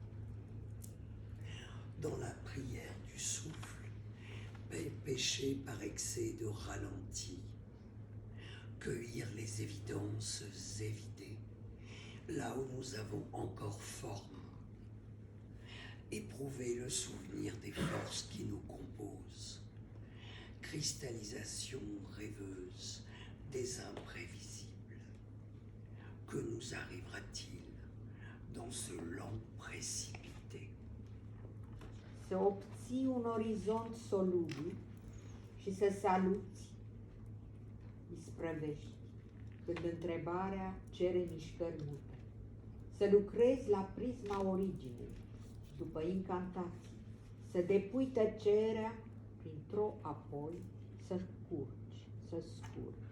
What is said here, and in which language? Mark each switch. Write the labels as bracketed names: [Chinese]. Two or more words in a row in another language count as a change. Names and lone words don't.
[French] Dans la prière du souffle, péché par excès de ralenti, cueillir les évidences évidées, là où nous avons encore forme, éprouver le souvenir des forces qui nous composent, cristallisation rêveuse des imprévisibles. Que nous arrivera-t-il dans ce lent précipité? [Romanian] Să obții un orizont solubil și să saluți isprăvești, când întrebarea cere mișcări mute. Să lucrezi la prisma originei și după incantații, să depui tăcerea printr-o apoi, să scurgi.